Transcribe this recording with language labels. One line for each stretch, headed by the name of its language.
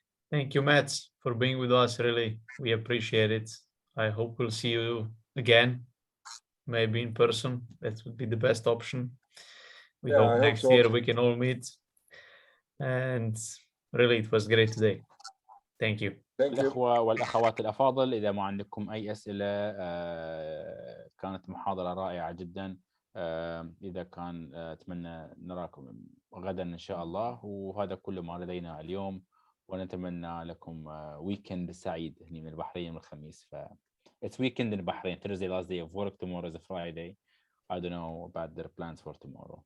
English: Thank you, Matt, for being with us. Really, we appreciate it. I hope we'll see you again, maybe in person. That would be the best option. We hope next year we can all meet. And really, it was great today. Thank you.
Arabic: الأخوة والأخوات الأفاضل، إذا ما عندكم أي أسئلة كانت محاضرة رائعة جدا. إذا كان أتمنى نراكم غدا إن شاء الله، وهذا كل ما لدينا اليوم، ونتمنى لكم ويكند سعيد هنا من البحرين من الخميس.
English: It's weekend in Bahrain. Thursday last day of work. Tomorrow is a Friday. I don't know about their plans for tomorrow.